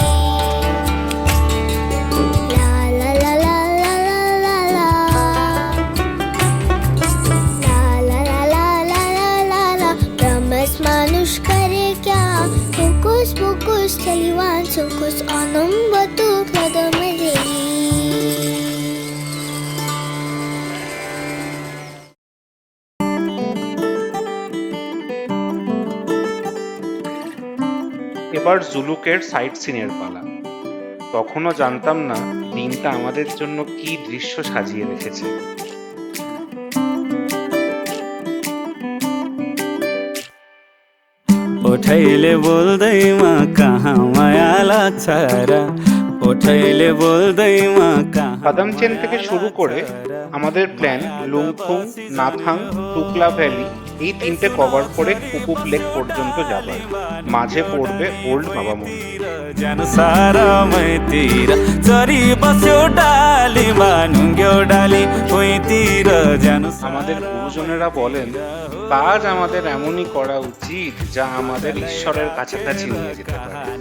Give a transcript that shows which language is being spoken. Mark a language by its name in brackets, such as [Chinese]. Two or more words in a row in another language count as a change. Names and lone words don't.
[Bangla] Taliwan sukus anam batuk ladam madegi. এবার জুলুকের সাইট সিনের পালা। তখনও জানতাম না দিনটা আমাদের জন্য কি দৃশ্য সাজিয়ে রেখেছে। [Nepali] उठैले बोल्दैमा कहाँ माया लाग्छ र उठैले बोल्दैमा कहाँ। [Bangla] পাদামচেন থেকে শুরু করে আমাদের প্ল্যান লুংথুং, নাথাং, টুকলা ভ্যালি এই তিনটে কভার করে কুপুপ লেক পর্যন্ত যাবার। মাঝে পড়বে ওল্ড বাবা মন্দির। আমাদের গুরুজনেরা বলেন কাজ আমাদের এমনই করা উচিত যা আমাদের ঈশ্বরের কাছাকাছি নিয়ে যেতে পারে।